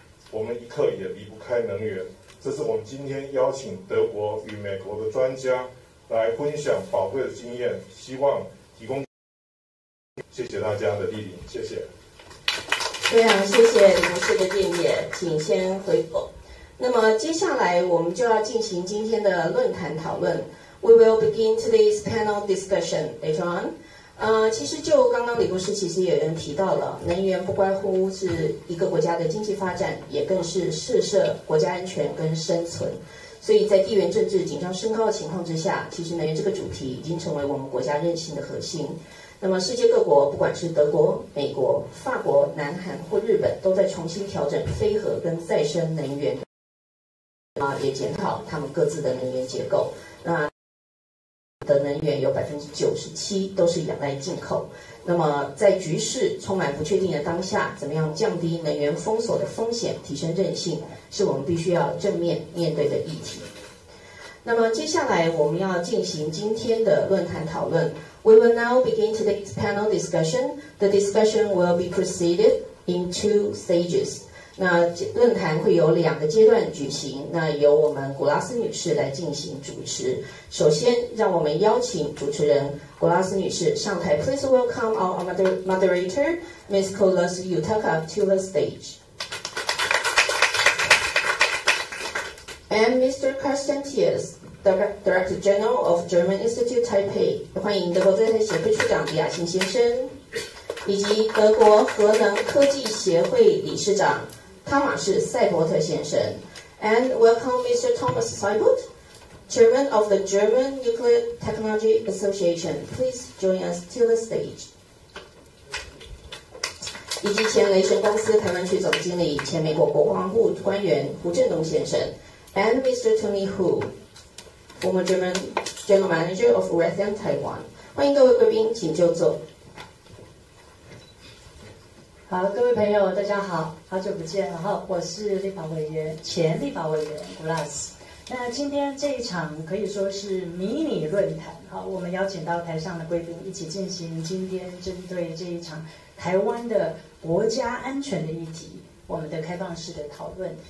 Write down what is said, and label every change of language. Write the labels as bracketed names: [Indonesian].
[Chinese] 我们一刻也离不开能源。这是我们今天邀请德国与美国的专家来分享宝贵的经验，希望提供。谢谢大家的莅临，谢谢。非常谢谢李博士的建议，请先回复。那么接下来我们就要进行今天的论坛讨论。 [English] We will begin today's panel discussion later on. [Chinese] 其实就刚刚李博士其实也有人提到了，能源不关乎是一个国家的经济发展，也更是试射国家安全跟生存。所以在地缘政治紧张升高的情况之下，其实能源这个主题已经成为我们国家韧性的核心。那么世界各国，不管是德国、美国、法国、南韩或日本，都在重新调整非核跟再生能源。也检讨他们各自的能源结构。那的能源有97%都是仰赖进口。那么在局势充满不确定的当下，怎么样降低能源封锁的风险，提升韧性，是我们必须要正面面对的议题。那么接下来我们要进行今天的论坛讨论。 [English] We will now begin today's panel discussion. The discussion will be proceeded in 2 stages. [Chinese] 那论坛会有2个阶段举行，那由我们古拉斯女士来进行主持。首先，让我们邀请主持人古拉斯女士上台。 [English] Please welcome our moderator, Ms. Yutaka, to the stage. And Mr. Constantius, Director General of German Institute Taipei. [Chinese] 欢迎德国在台协会处长李亚新先生，以及德国核能科技协会理事长汤马士·塞伯特先生。 [English] And welcome Mr. Thomas Seibert, Chairman of the German Nuclear Technology Association. Please join us to the stage. [Chinese] 以及前雷神公司台湾区总经理、前美国国防部官员胡振东先生。 [English] And Mr. Tony Hu, former German General Manager of Raytheon Taiwan. [Chinese] 欢迎各位贵宾，请就座。好，各位朋友，大家好，好久不见了哈，我是前立法委员古拉斯。那今天这一场可以说是迷你论坛，好，我们邀请到台上的贵宾一起进行今天针对这一场台湾的国家安全的议题，我们的开放式的讨论。